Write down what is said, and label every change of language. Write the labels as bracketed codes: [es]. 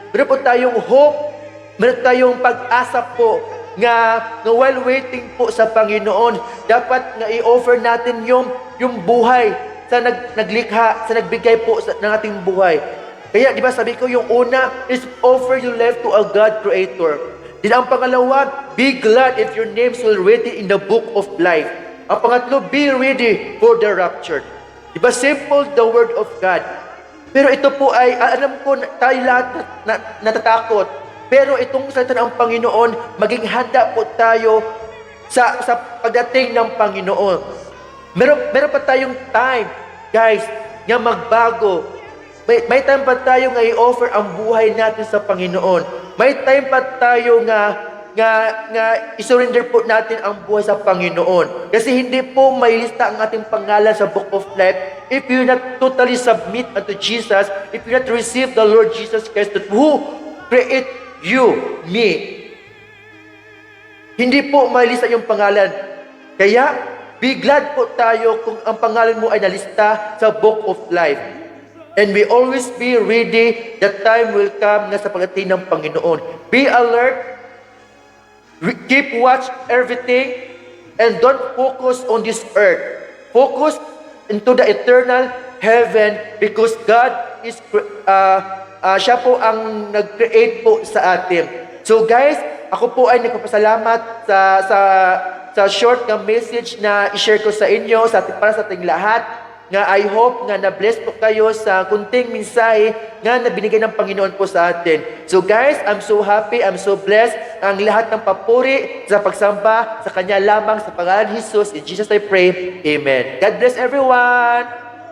[tl] Meron po tayong hope, meron tayong pag-asa po nga [en] while waiting [tl] po sa Panginoon, dapat nga i-offer natin yung buhay sa naglikha, sa nagbigay po ng ating buhay. Kaya, di ba sabi ko, yung una [en] is offer your life to a God Creator. Then [tl] ang pangalawa, [en] be glad if your names will written in the book of life. [tl] Ang pangatlo, [en] be ready for the rapture. [tl] Di ba [en] simple the word of God? [tl] Pero ito po ay, alam ko, tayo lahat natatakot. Pero itong salita ng Panginoon, maging handa po tayo sa pagdating ng Panginoon. Meron pa tayong time, guys, nga magbago. May time pa tayo nga i-offer ang buhay natin sa Panginoon. May time pa tayo nga i-surrender po natin ang buhay sa Panginoon. Kasi hindi po may lista ang ating pangalan sa [en] Book of Life if you not totally submit unto Jesus, if you not receive the Lord Jesus Christ who create you, me. [tl] Hindi po may lista yung pangalan. Kaya, [en] be glad [tl] po tayo kung ang pangalan mo ay nalista sa Book of Life. [en] And we always be ready, that time will come [tl] na sa pagdating ng Panginoon. [en] Be alert, keep watch everything, and don't focus on this earth. Focus into the eternal heaven because God is, [tl] siya po ang nag-create po sa atin. So guys, ako po ay nagpapasalamat sa short na message na i-share ko sa inyo, para sa ating lahat. Nga [en] I hope [tl] nga na-bless po kayo sa kunting mensahe nga na binigay ng Panginoon po sa atin. [en] So guys, I'm so happy, I'm so blessed. [tl] Ang lahat ng papuri sa pagsamba sa Kanya lamang sa pangalan ni Jesus. [en] In Jesus I pray, Amen. God bless everyone!